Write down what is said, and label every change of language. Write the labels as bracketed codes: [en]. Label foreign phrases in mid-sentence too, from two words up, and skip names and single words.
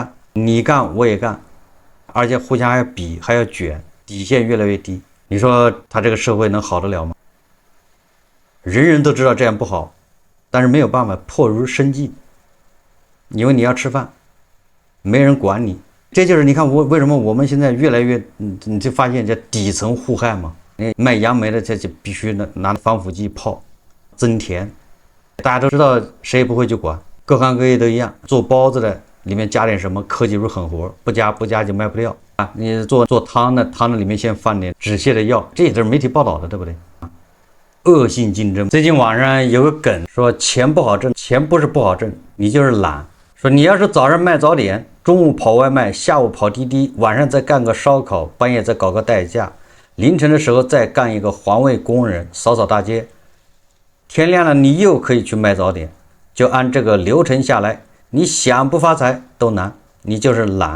[zh] 你幹我也幹，而且互相還要比，還要卷，底線越來越低。你說他這個社會能好得了嗎？人人都知道這樣不好，但是沒有辦法，迫於生計，因為你要吃飯，沒人管你。這就是你看我為什麼我們現在越來越，你就發現這底層互害嘛。賣杨梅的这就必須拿防腐劑泡增甜，大家都知道誰也不会去管，各行各業都一樣。做包子的裡面加点什麼科技乳狠活，不加就賣不掉啊。你做湯的，湯的裡面先放點止泻的藥，這也是媒体報道的，对不对？惡性競爭。最近網上有個梗說錢不好掙，錢不是不好掙，你就是懶。說你要是早上賣早點，中午跑外賣，下午跑滴滴，晚上再幹個燒烤，半夜再搞個代駕，凌晨的時候再幹一個環衛工人，掃掃大街，天亮了你又可以去賣早點，就按這個流程下來，你想不發財都難，你就是懶。